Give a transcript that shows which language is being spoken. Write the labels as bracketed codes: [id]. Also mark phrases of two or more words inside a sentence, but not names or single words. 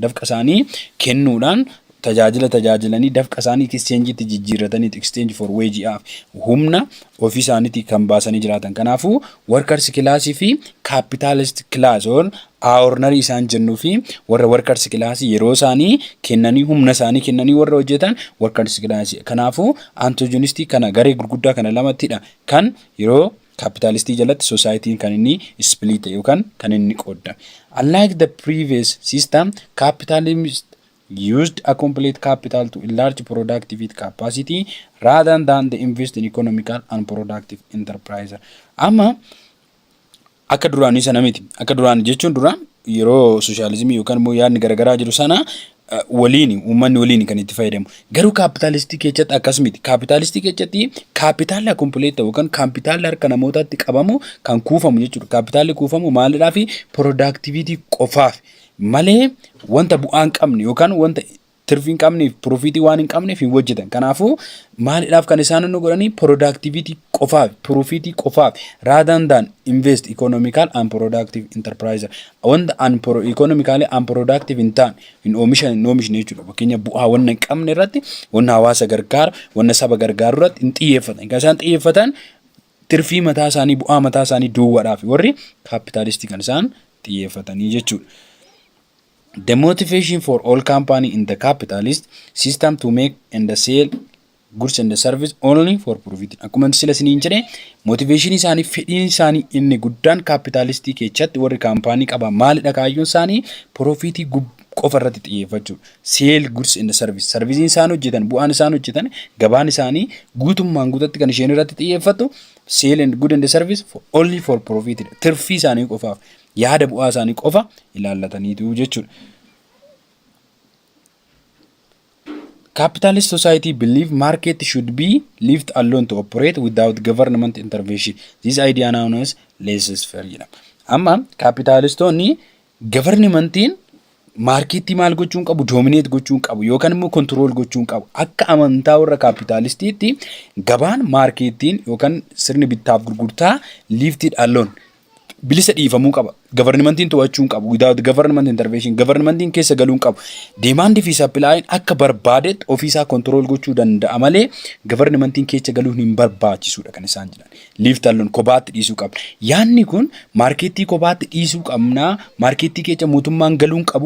[om] Dafqa isaanii kennuudhaan tajaajilanii dafqa isaanii exchange itti jijjiirratanii [en] exchange for wage [om] humna ofii isaaniitii kan baasanii jiraatan. Kanaafuu [en] workers class [om] fi [en] capitalist class [om] owner isaan jennuu fi warra [en] workers class [om] yeroo isaanii kennanii humna isaanii kennanii warra hojjetan [en] workers class. [om] Kanaafuu antagonistii kana garee gurguddaa kana lamattidha kan yeroo capitalistii jalatti society kan inni split yookaan kan inni qoodame. [en] Unlike the previous system, capitalism used a complete capital to enlarge productive capacity rather than the invest in economical and productive enterprise. [om] Amma akka duraanii sana miti. Akka duraan jechuun duraan yeroo socialism yookaan immoo yaadni garaagaraa jiru sana uummanni waliin kan itti fayyadamu. Garuu capitalistii keessatti akkas miti. Capitalistii keessatti kapitaala complete yookaan kapitaala harka namootaatti qabamu kan kuufamu jechuudha. Kapitaalli kuufamu maalidhaa fi productivity qofaaf malee wanta bu'aan qabne yookaan wanta tirfii hin qabneef profitii waan hin qabneef hin hojjetan. Kanaafuu maalidhaaf kan isaan nu godhanii productivity qofaaf profitii qofaaf [en] rather than invest economical and productive enterprise. [om] Wanta [en] economically and productive [om] hin taane hin oomishne jechuudha. Fakkeenya bu'aa wanna hin qabne irratti wanna hawaasa gargaaru wanna saba gargaaru irratti hin xiyyeeffatan. Kan isaan xiyyeeffatan tirfii mataa isaanii bu'aa mataa isaanii duwwaadhaaf warri capitalistii kan isaan xiyyeeffatanii jechuudha. [en] The motivation for all company in the capitalist system to make and sell goods and service only for profit. [om] Akkuma sila siniin jedhe motivation isaanii fedhiin isaanii inni guddaan capitalistii keessatti warri kaampaanii qaban maalidha kaayyoon isaanii profitii qofa irratti xiyyeeffachuu. [en] Sell goods and service. [om] Service isaan hojjetan bu'aan isaan hojjetan gabaan isaanii guutummaan guututti kan isheen irratti xiyyeeffatu [en] sell and good and service for only for profit. [om] Tirfii isaanii qofaaf yaada bu'aa isaanii qofa ilaallataniitu jechuudha. [en] Capitalist society believe market should be left alone to operate without government intervention. This idea known as laissez-faire. [om] Amma capitalistoonni governmentiin marketii maal gochuun qabu dominate gochuun qabu yookaan immoo control gochuun qabu. Akka amantaa warra capitalistiitti gabaan marketiin yookaan sirni bittaaf gurgurtaa [en] lifted alone [om] bilisa dhiifamuu qaba. Governmentiin to'achuun qabu [en] without government intervention. [om] Governmentiin keessa galuun qabu. Demand fi supply akka barbaadetti ofiisaa control gochuu danda'a malee governmentiin keessa galuun hin barbaachisuudha kan isaan jedhan. [en] Lift alone [om] kobaatti dhiisuu qabna. Yaanni kun marketii kobaatti dhiisuu qabna. Marketii keessa mootummaan galuun qabu.